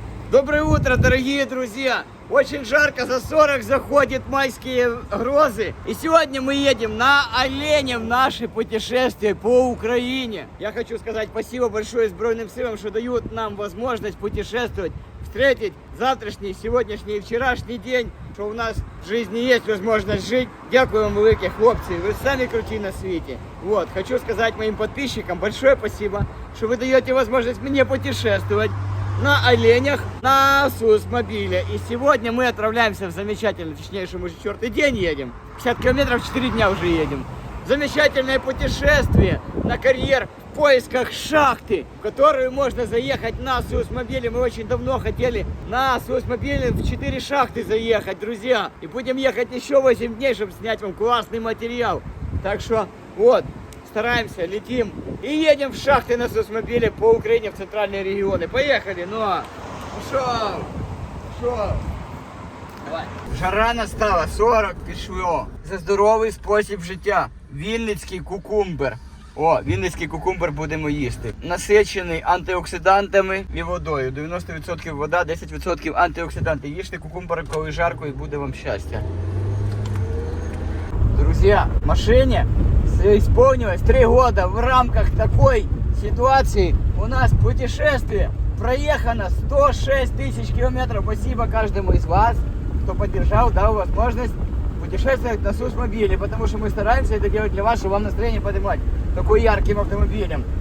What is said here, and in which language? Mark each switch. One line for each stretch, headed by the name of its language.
Russian: Доброе утро, дорогие друзья! Очень жарко, за 40 заходят майские грозы. И сегодня мы едем на оленя в наше путешествие по Украине. Я хочу сказать спасибо большое Збройным силам, что дают нам возможность путешествовать, встретить завтрашний, сегодняшний и вчерашний день, что у нас в жизни есть возможность жить.
Ukrainian: Дякую вам, великі хлопці,
Russian: вы сами крути на свете. Вот, хочу сказать моим подписчикам большое спасибо, что вы даете возможность мне путешествовать на оленях, на Сусмобиле. И сегодня мы отправляемся в замечательный, точнее, мы уже 4-й день едем. 50 километров, 4 дня уже едем. Замечательное путешествие на карьер в поисках шахты, в которую можно заехать на Сусмобиле. Мы очень давно хотели на Сусмобиле в 4 шахты заехать, друзья. И будем ехать еще 8 дней, чтобы снять вам классный материал. Так что, вот. Стараемся, летим и едем в шахты на Сусмобиле по Украине в центральные регионы. Поехали, ну, пошел. Давай. Жара настала,
Ukrainian: 40 пішло. За здоровий спосіб життя. Вінницький кукумбер. О, вінницький кукумбер будемо їсти. Насичений антиоксидантами і водою. 90% вода, 10% антиоксиданти. Їжте кукумбер, коли жарко, і буде вам щастя.
Russian: Друзья, машине исполнилось 3 года. В рамках такой ситуации у нас путешествие проехано 106 тысяч километров. Спасибо каждому из вас, кто поддержал, дал возможность путешествовать на Сусмобиле, потому что мы стараемся это делать для вас, чтобы вам настроение поднимать такой ярким автомобилем.